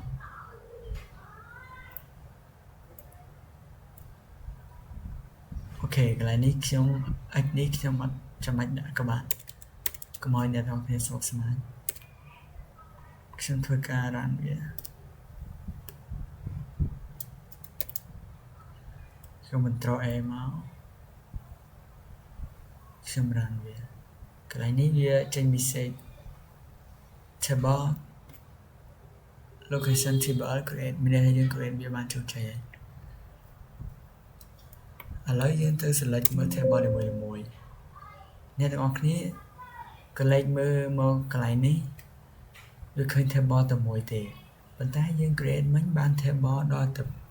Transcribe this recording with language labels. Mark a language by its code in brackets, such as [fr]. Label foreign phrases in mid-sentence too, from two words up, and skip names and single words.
[km] អូខេកន្លែងនេះខ្ញុំ x នេះខ្ញុំអត់ចាំបាច់ដាក់ក៏បានកុំឲ្យអ្នកទាំងគ្នាស្មុគស្មាញខ្ញុំធ្វើការរ៉ានវា ខ្ញុំបន្ត A មកខ្ញុំរ៉ានវាកន្លែងនេះវាចេញ [en] message table location table create [km] មានន័យថាយើង create វាបានជោគជ័យ ហើយឥឡូវយើងទៅ select មើល table នីមួយៗអ្នកទាំងអស់គ្នាក៏លេខមើលមកកន្លែងនេះវាឃើញ table តែមួយទេប៉ុន្តែយើង create មិញបាន table ដល់ទៅ